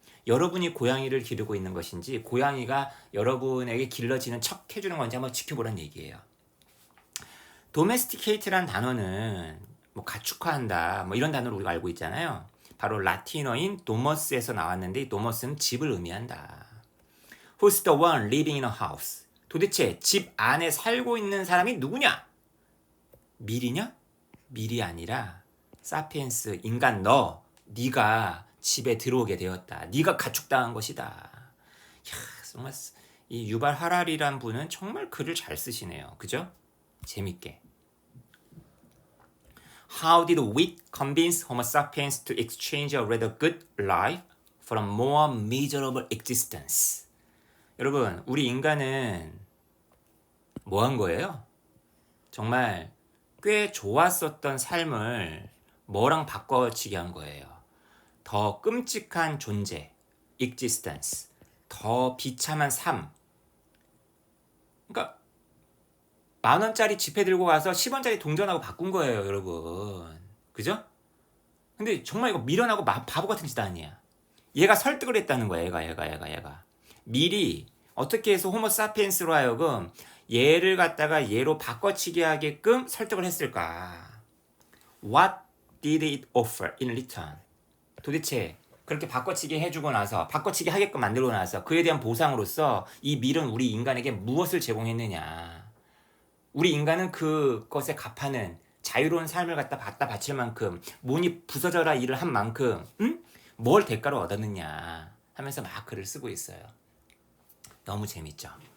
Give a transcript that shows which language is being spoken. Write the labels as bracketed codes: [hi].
[ko] 여러분이 고양이를 기르고 있는 것인지 고양이가 여러분에게 길러지는 척 해주는 건지 한번 지켜보라는 얘기예요. 도메스티케이트란 단어는 뭐 가축화한다 뭐 이런 단어로 우리가 알고 있잖아요. 바로 라틴어인 도머스에서 나왔는데 이 도머스는 집을 의미한다. [en] Who's the one living in a house? [ko] 도대체 집 안에 살고 있는 사람이 누구냐? 밀이냐? 밀이 아니라 사피엔스 인간 네가 집에 들어오게 되었다. 네가 가축당한 것이다. 이야, 정말 이 유발 하라리란 분은 정말 글을 잘 쓰시네요. 그죠? 재밌게. [en] How did wit convince Homo sapiens to exchange a rather good life for a more miserable existence? [ko] 여러분, 우리 인간은 뭐 한 거예요? 정말 꽤 좋았었던 삶을 뭐랑 바꿔치기 한 거예요. 더 끔찍한 존재, existence, 더 비참한 삶. 그러니까 10,000원짜리 지폐 들고 가서 10원짜리 동전하고 바꾼 거예요, 여러분. 그죠? 근데 정말 이거 미련하고 바보 같은 짓 아니야. 얘가 설득을 했다는 거야, 얘가. 미리 어떻게 해서 호모 사피엔스로 하여금 얘를 갖다가 얘로 바꿔치기 하게끔 설득을 했을까? [en] What did it offer in return? [ko] 도대체 그렇게 바꿔치기 해주고 나서 바꿔치기 하게끔 만들고 나서 그에 대한 보상으로서 이 밀은 우리 인간에게 무엇을 제공했느냐? 우리 인간은 그것에 값하는 자유로운 삶을 갖다 바칠 만큼 몸이 부서져라 일을 한 만큼 뭘 대가로 얻었느냐 하면서 막 글을 쓰고 있어요. 너무 재밌죠?